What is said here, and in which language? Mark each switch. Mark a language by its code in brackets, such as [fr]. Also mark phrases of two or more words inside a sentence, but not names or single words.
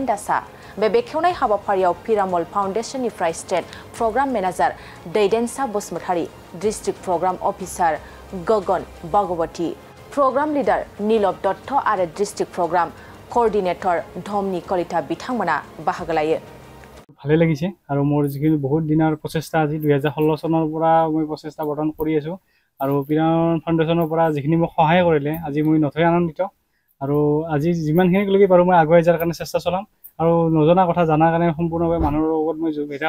[brx] दासआ बे बेखेवनाय हाबाफारियाव पिरामल फाउन्डेसननिफ्राय [en] State Program Manager [brx] दैदेनसा बसुमतारी [en] District Program Officer [brx] गगन भगवती [en] Program Leader [brx] नीलभ दत्त आरो [en] District Program Coordinator [brx] धमनी कलिता बिथांमोना बाहागो लायो [as] ভালে লাগিছে আৰু মোৰ যিখিনি বহুত দিনৰ প্ৰচেষ্টা আজি 2016 চনৰ পৰা মই প্ৰচেষ্টা বৰ্তমান কৰি আছো আৰু পিৰামল ফাউণ্ডেশ্যনৰ পৰা যিখিনি মোক সহায় কৰিলে আজি মই নথৈ আনন্দিত আৰু আজি যিমানখিনিলৈকে পাৰো মই আগুৱাই যোৱাৰ কাৰণে চেষ্টা চলাম আৰু নজনা কথা জানাৰ কাৰণে সম্পূৰ্ণভাৱে মানুহৰ লগত মই যোগাযোগ